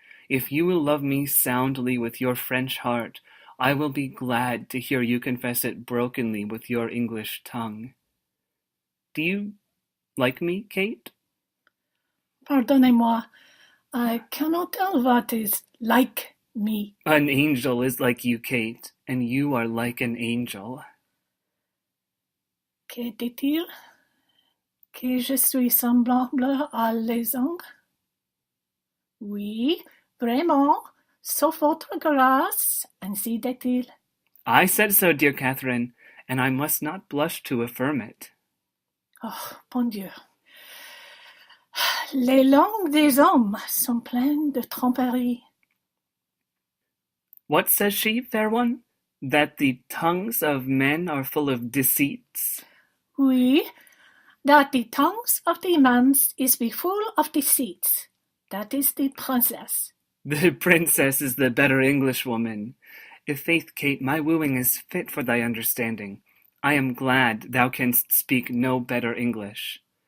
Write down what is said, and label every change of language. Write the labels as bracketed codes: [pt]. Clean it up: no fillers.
[en] If you will love me soundly with your French heart, I will be glad to hear you confess it brokenly with your English tongue. Do you like me, Kate? [fr] Pardonnez-moi, [en] I cannot tell what is like me. An angel is like you, Kate, and you are like an angel. [fr] Que dit-il? Que je suis semblable à les anges? Oui, vraiment, sauf votre grâce, ainsi dit-il. [en] I said so, dear Catherine, and I must not blush to affirm it. [fr] Oh, bon Dieu. Les langues des hommes sont pleines de tromperies. [en] What says she, fair one? That the tongues of men are full of deceits? Oui, that the tongues of the man is be full of deceits. That is the princess. The princess is the better Englishwoman. If faith, Kate, my wooing is fit for thy understanding, I am glad thou canst speak no better English.